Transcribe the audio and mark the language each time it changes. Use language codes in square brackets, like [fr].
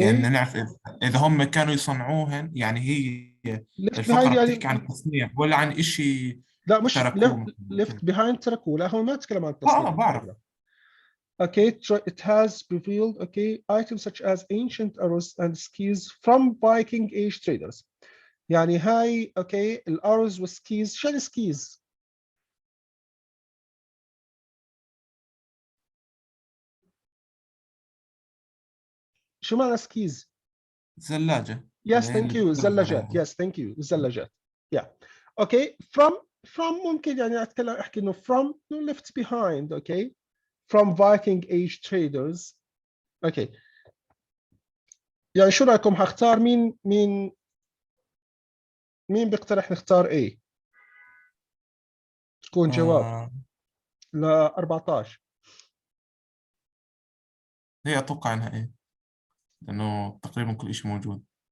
[ar] يعني نعرف إذا هم كانوا يصنعوهن، يعني هي [en] left behind [ar] الفقرة يعني بتحكي عن التصنيع ولا عن إشي لا مش تركوه [en] left behind [ar] تركوه، لا هو ما تكلم عن التصنيع. بعرف. [en] Okay, it has revealed items such as ancient arrows and skis from Viking age traders. [ar] يعني هاي الارز والسكيز. شو السكيز؟ شو معنى سكيز؟ زلاجة. [en] Yes, thank you. الزلاجات. Yes, thank you. الزلاجات. Yeah. Okay. From [ar] ممكن يعني احكي انه [en] from left behind. Okay. From Viking age traders. Okay. [ar] يعني شو رايكم هختار مين بيقترح نختار A؟ تكون جواب ل 14. هي أتوقع إنها إيه، لأنه تقريبا كل شيء موجود.